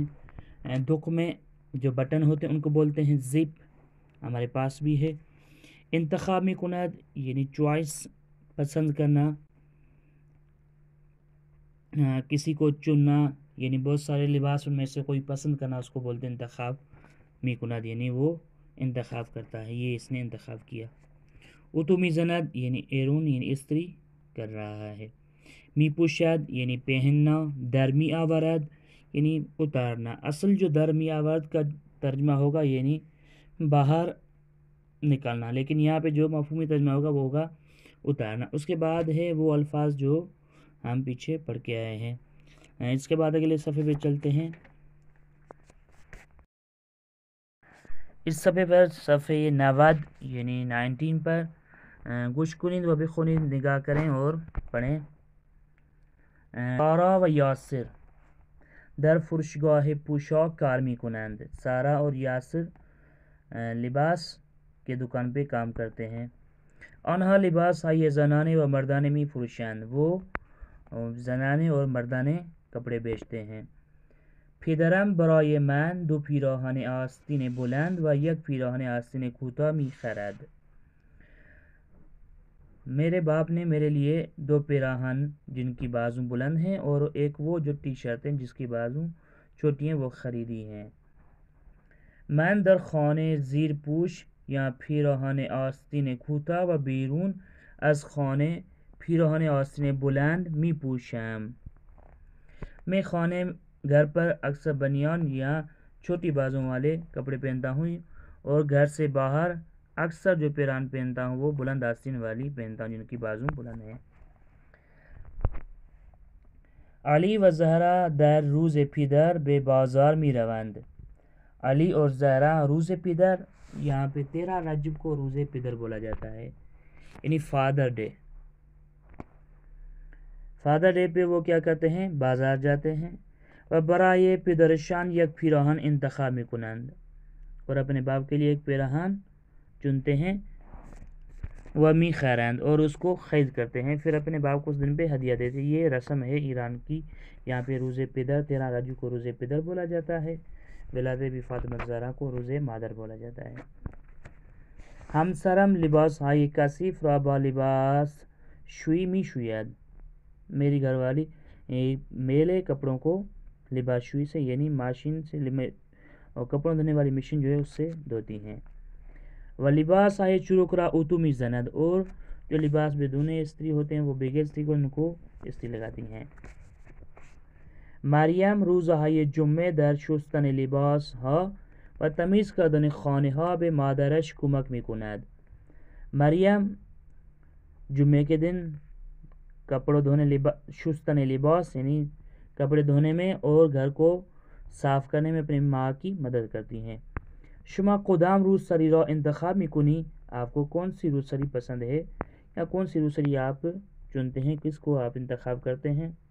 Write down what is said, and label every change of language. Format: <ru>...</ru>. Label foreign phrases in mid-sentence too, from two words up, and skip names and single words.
<ur>دک میں جو بٹن ہوتے ہیں ان کو بولتے ہیں زپ، ہمارے پاس بھی ہے۔ انتخاب میں کناد یعنی چوائس، پسند کرنا، کسی کو چننا، یعنی بہت سارے لباس ان میں سے کوئی پسند کرنا، اس کو بولتے ہیں</ur> <fa>انتخاب می کناد،</fa> <ur>یعنی وہ انتخاب کرتا ہے، یہ اس نے انتخاب کیا۔</ur> <fa>اتو می زند</fa> <ur>یعنی ایرون یعنی استری کر رہا ہے۔</ur> <fa>می پوشد</fa> <ur>یعنی پہننا۔</ur> <fa>درمی آورد</fa> <ur>یعنی اتارنا۔ اصل جو</ur> <fa>درمی آورد</fa> <ur>کا ترجمہ ہوگا یعنی باہر نکالنا، لیکن یہاں پہ جو مفہومی ترجمہ ہوگا وہ ہوگا اتارنا۔ اس کے بعد ہے وہ الفاظ جو ہم پیچھے پڑھ کے آئے ہیں۔ اس کے بعد اگلے صفحے پہ چلتے ہیں۔ اس صفحے پر صفحے 90 یعنی 19 پر</ur> <fa>گوش کنید و بخونید،</fa> <ur>نگاہ کریں اور پڑھیں۔</ur> <fa>سارا و یاسر در فروشگاه پوشاک کار می کنند۔</fa> <ur>سارا اور یاسر لباس کے دکان پہ کام کرتے ہیں۔</ur> <fa>آنها لباس های زنانه و مردانه می فروشند،</fa> <ur>وہ زنانه اور مردانه کپڑے بیچتے ہیں۔</ur> <fa>پدرم برای من دو پیراهن آستین بلند و یک پیراهن آستین کوتاه می خرد۔</fa> <ur>میرے باپ نے میرے لیے دو پیراہن جن کی بازو بلند ہیں اور ایک وہ جو ٹی شرٹ ہیں جس کی بازو چھوٹی ہیں وہ خریدی ہیں۔</ur> <fa>من در خانه زیر پوش یا پیراهن آستین کوتاه و بیرون از خانه پیراهن آستین بلند می پوشم۔</fa> <ur>میں خانے گھر پر اکثر بنیان یا چھوٹی بازوں والے کپڑے پہنتا ہوں اور گھر سے باہر اکثر جو پیراہن پہنتا ہوں وہ بلند آستین والی پہنتا ہوں جن کی بازو بلند ہے۔</ur> <fa>علی و زہرا در روز پدر به بازار می روند۔</fa> <ur>علی اور زہرا</ur> <fa>روز پدر،</fa> <ur>یہاں پہ 13 رجب کو</ur> <fa>روز پدر</fa> <ur>بولا جاتا ہے یعنی</ur> <en>father day. father day</en> <ur>پہ وہ کیا کرتے ہیں؟ بازار جاتے ہیں۔</ur> <fa>و برای پدرشان یک پیراہن انتخاب می کنند،</fa> <ur>اور اپنے باپ کے لیے ایک پیراہن چنتے ہیں۔</ur> <fa>و می خیرند،</fa> <ur>اور اس کو خرید کرتے ہیں، پھر اپنے باپ کو اس دن پہ ہدیہ دیتے ہیں۔ یہ رسم ہے ایران کی، یہاں پہ</ur> <fa>روز پدر</fa> <ur>13 رجب کو</ur> <fa>روز پدر</fa> <ur>بولا جاتا ہے۔ ولادت بی فاطمہ الزہرا کو</ur> <fa>روز مادر</fa> <ur>بولا جاتا ہے۔</ur> <fa>ہمسرم لباس های کثیف را با لباس شویی می شوید۔</fa> <ur>میری گھر والی میلے کپڑوں کو</ur> <fa>لباس شوئی</fa> <ur>سے یعنی ماشین سے اور کپڑوں دھونے والی مشین جو ہے اس سے دھوتی ہیں۔</ur> <fa>و لباس های چروک را اتو می زند،</fa> <ur>اور جو لباس بدون استری ہوتے ہیں وہ بغیر استری کو ان کو استری لگاتی ہیں۔</ur> <fa>مریم روزهای جمعه در شستن لباس ها و تمیز کردن خانه ها به مادرش کمک می کند۔</fa> <ur>مریم جمعے کے دن کپڑوں دھونے</ur> <fa>شستن لباس</fa> <ur>یعنی کپڑے دھونے میں اور گھر کو صاف کرنے میں اپنی ماں کی مدد کرتی ہیں۔</ur> <fa>شما کدام روسری را انتخاب می کنی؟</fa> <ur>آپ کو کون سی روسری پسند ہے یا کون سی روسری آپ چنتے ہیں، کس کو آپ انتخاب کرتے ہیں؟</ur>